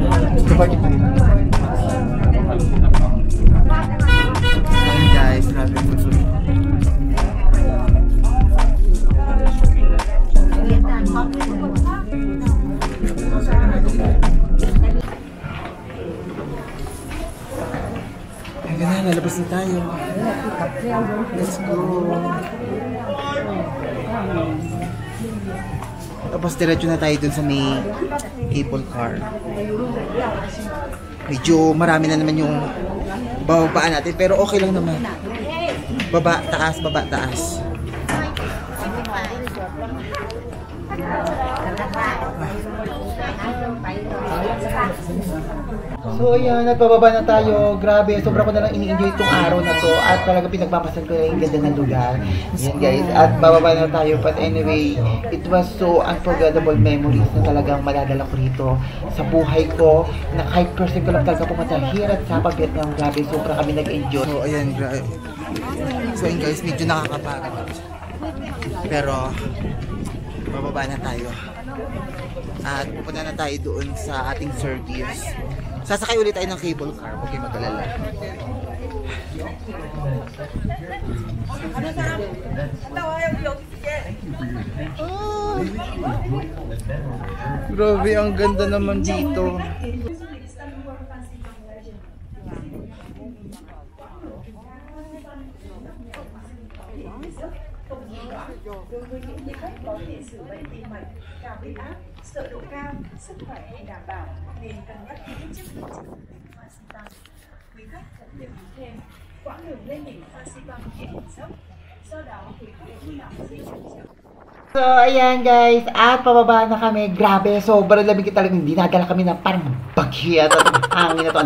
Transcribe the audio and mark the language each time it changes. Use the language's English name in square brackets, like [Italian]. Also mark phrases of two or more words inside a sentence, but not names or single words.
[Filipino] 245. Ayan, guys. Grabe po. Ayan na, lalabas na tayo. [English] Let's go. [Filipino] Tapos diretso na tayo dun sa may cable car. Medyo marami na naman yung bababaan natin, pero okay lang naman. Baba, taas, baba, taas. So ayan, nagbababa na tayo. Grabe, sobra ko na lang ini-enjoy itong araw na to. At talaga pinagpapasan ko na yung ganda ng lugar. Yan guys, at bababa na tayo. [English] But anyway, it was so unforgettable memories [Filipino] na talagang maladala ko rito sa buhay ko. Na kahit person ko lang talaga pumunta here at sa Vietnam. Grabe, sobra kami nag-enjoy. So ayan, grabe. So ayan guys, medyo nakakapagod. Pero, bababa na tayo. At pupunta na tayo doon sa ating service. Sasakay ulit tayo ng cable car, huwag kayo mag-alala. Oh, grabe, ang ganda naman dito. [Vietnamese] Đối với những du khách có tiền sử bệnh tim mạch, cao huyết áp, sợ độ cao, sức khỏe không đảm bảo nên cân nhắc kỹ trước khi sử dụng pha xi tăng. Quý khách cần lưu ý thêm, quãng đường lên đỉnh pha xi tăng hiện dốc, do đó quý khách khi nào di chuyển chậm. [Filipino] So, ayan guys, at pababa na kami. Grabe, sobrang lamig talaga. Hindi nadala kami na parang bagyat at hangin na to.